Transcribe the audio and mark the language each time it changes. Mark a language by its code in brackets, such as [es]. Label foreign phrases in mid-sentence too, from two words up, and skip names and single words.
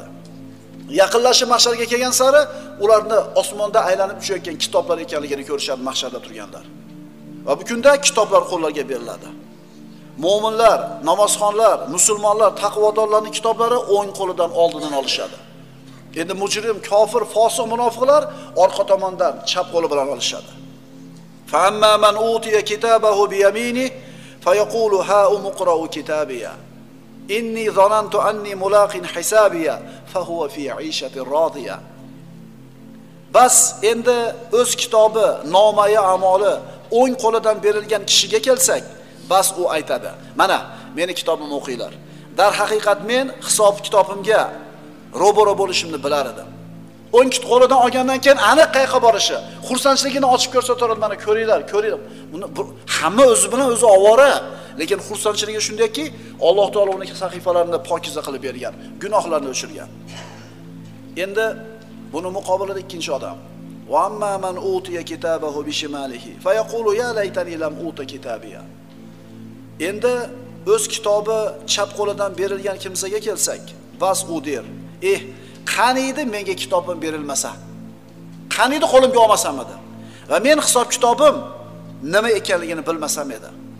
[uz] Yaqinlashib mahsharga kelgan sari ularni osmonda aylanib tushayotgan kitoblar ekanligini ko'rishadi mahsharda turganlar. Va bu kunda kitoblar qo'llarga beriladi. Mo'minlar, namozxonlar, musulmonlar, taqvodorlarning kitoblari o'ng qo'lidan oldidan olishadi. Endi mujrim, kofir, fosiq, munofiqlar orqa tomondan chap qo'li bilan olishadi. [ar] فأما من أوتي كتابه بيمينه فيقول هاؤم اقرءوا كتابيه. إني ظننت أني ملاق حسابيه فهو في عيشة راضية. [uz] Bas endi o'z kitobi, nomai amoli o'ng qo'lidan berilgan kishiga kelsak, bas u aytadi: "Mana, meni kitobimni o'qinglar. Dar haqiqat men hisob kitobimga ro'baro bo'lishimni bilar edim." O'ng qo'lidan olgandan keyin aniq qayerga borishi, xursandchiligini ochib ko'rsataradi, mana ko'ringlar, ko'ringlar. Buni hamma o'zi bilan o'zi ovora, lekin xursandchiligi shundayki, Alloh taolo uning sahifalarini pokiza qilib bergan, gunohlarni o'chirgan. Endi buni muqobilida ikkinchi odam: [ar] "وأما من أوتي كتابه بشماله فيقول يا ليتني لم أوت كتابيه." [uz] Endi o'z kitobi chap qo'lidan berilgan kimsaga kelsak, bas u der: "Qaniydi menga kitobim berilmasa? Qaniydi qo'limga olmasam edi? Va men hisob kitobim nima ekanligini bilmasam edi."